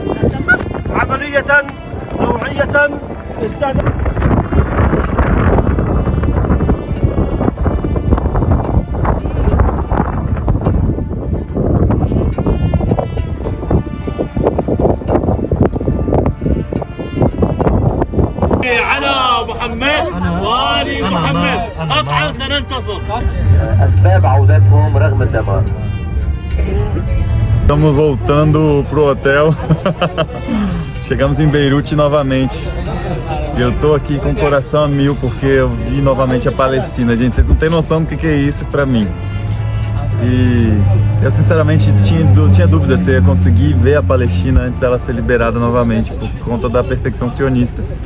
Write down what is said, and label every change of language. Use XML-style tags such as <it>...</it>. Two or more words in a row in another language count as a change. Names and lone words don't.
<ar>عملية نوعية استهدف على محمد وآل محمد قطعا سننتصر. أسباب عودتهم رغم الدمار.</ar> <pt>Estamos voltando pro hotel. Chegamos em Beirute novamente. E eu tô aqui com o coração a mil porque eu vi novamente a Palestina. Gente, vocês não têm noção do que é isso pra mim. E eu sinceramente tinha dúvida se eu ia conseguir ver a Palestina antes dela ser liberada novamente por conta da perseguição sionista.</pt>